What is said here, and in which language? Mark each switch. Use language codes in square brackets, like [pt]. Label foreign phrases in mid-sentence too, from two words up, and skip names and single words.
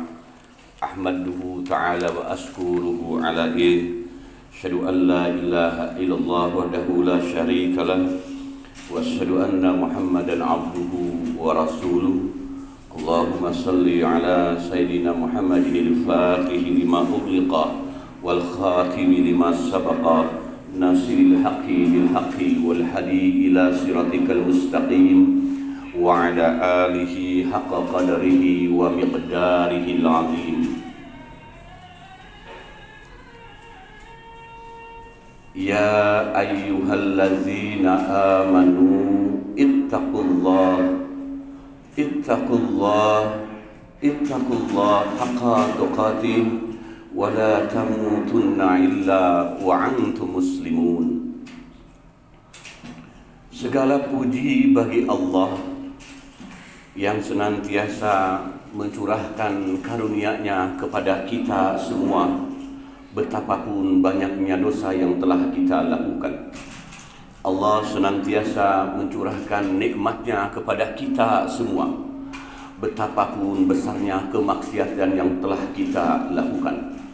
[ar] أحمده تعالى وأشكره عليه. أشهد أن لا إله إلا الله وحده لا شريك له وأشهد أن محمدا عبده ورسوله. اللهم صل على سيدنا محمد الفاتح لما أغلق والخاتم لما سبق. ناصر الحق بالحق والهادي إلى صراطك المستقيم وعلى آله حق قدره ومقداره العظيم. يا أيها الذين آمنوا اتقوا الله حق تقاته ولا تموتن إلا وأنتم مسلمون. [id] Segala puji bagi Allah yang senantiasa mencurahkan karunia-Nya kepada kita semua, betapapun banyaknya dosa yang telah kita lakukan. Allah senantiasa mencurahkan nikmat-Nya kepada kita semua, betapapun besarnya kemaksiatan yang telah kita lakukan.